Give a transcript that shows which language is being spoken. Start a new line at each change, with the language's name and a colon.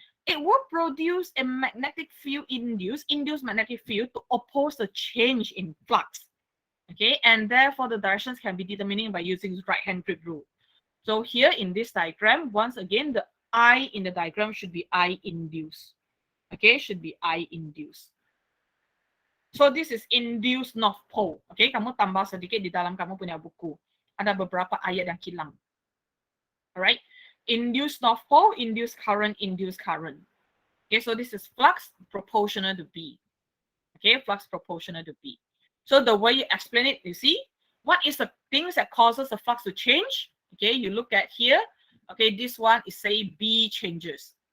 English: It will produce a magnetic field induced magnetic field to oppose the change in flux. Okay, and therefore the directions can be determined by using right-hand grip rule. So here in this diagram, once again, the I in the diagram should be I induced. Okay, should be I induced. So this is induced north pole.
Malay: Okay, kamu tambah sedikit di dalam kamu punya buku. Ada beberapa ayat yang hilang.
English: Alright, induced north pole, induced current, induced current. Okay, so this is flux proportional to B. Okay, flux proportional to B. So the way you explain it, you see, what is the things that causes the flux to change? Okay, you look at here. Okay, this one is say B changes.